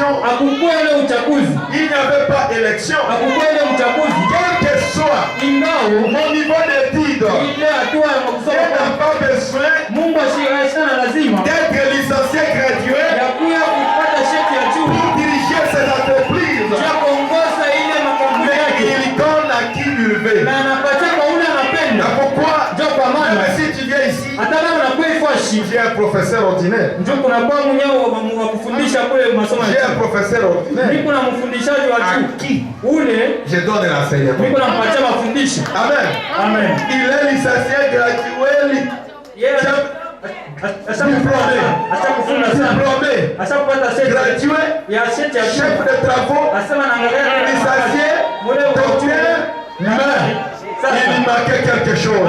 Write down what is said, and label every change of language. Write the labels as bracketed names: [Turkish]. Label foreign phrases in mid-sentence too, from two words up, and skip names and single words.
[French] Il n'y avait pas d'élection. Quel que soit mon niveau d'études, Dieu n'a pas besoin d'être licencié gradué pour diriger cette entreprise. Mais il donne à qui il veut. [Swahili] mtumishi. [French] J'ai un professeur ordinaire. [Swahili] Ndio kuna kwa mnyao wa kufundisha kule masomo. [French] J'ai un professeur ordinaire. [Swahili] Niko na mfundishaji wa juu. [French] Qui? [Swahili] Ule [French] je donne l'enseignement. [Swahili] Niko nampatia mafundisho. [French] Amen. Amen. Il est licencié gradué. Yeah. Chef de travaux, licencié, docteur, mais il manquait quelque chose.